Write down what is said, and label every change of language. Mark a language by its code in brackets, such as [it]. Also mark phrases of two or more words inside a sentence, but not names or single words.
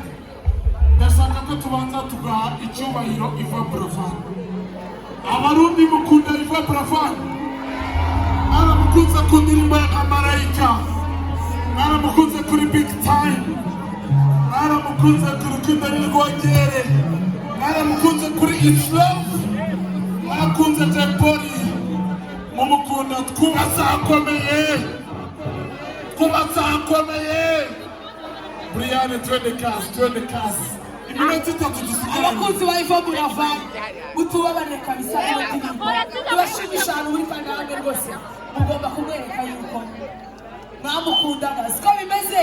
[rw] Ndashaka ko tubanza tugaha icyubahiro Iva Buravan. Abarundi mukunda Iva Buravan. Aramukunze ku ndirimbo ya Kamarayika. Aramukunze kuri Big Time. Aramukunze ku Rukundo Nirwogere. Aramukunze kuri It's Love. Arakunze Tempori. Mumukunda twubazakomeye. [sw] Brian, twende kasi. [rw] Iminota itatu dusigaye. Abakunzi ba Iva Buravan mutubabarire kabisa n'indirimbo. Tubashimisha ahantu muri Kagame rwose. Mugomba kumwereka yuko mwamukundaga. Siko bimeze?